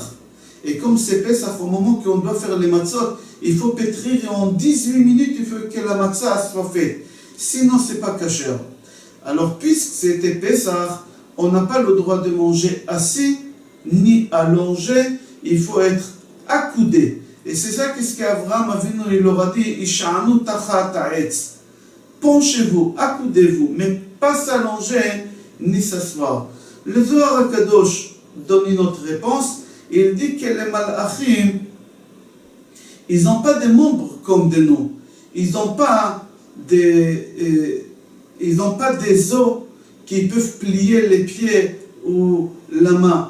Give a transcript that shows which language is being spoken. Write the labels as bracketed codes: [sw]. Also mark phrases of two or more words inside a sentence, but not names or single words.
[fr] Et comme c'est Pessah, au moment qu'on doit faire les matzot, il faut pétrir et en 18 minutes, il faut que la matzah soit faite. Sinon, c'est pas kasher. Alors, puisque c'était Pessah, on n'a pas le droit de manger assis ni allongé, il faut être accoudé. Et c'est ça qu'est-ce qu'Avraham Avinu il leur a dit, [he] והשענו תחת העץ. [fr] Penchez-vous, accoudez-vous, mais pas s'allonger ni s'asseoir. Le Zohar HaKadosh donne une autre réponse. Il dit que les Malachim, ils n'ont pas des membres comme de nous. Ils n'ont pas des os qui peuvent plier les pieds ou la main.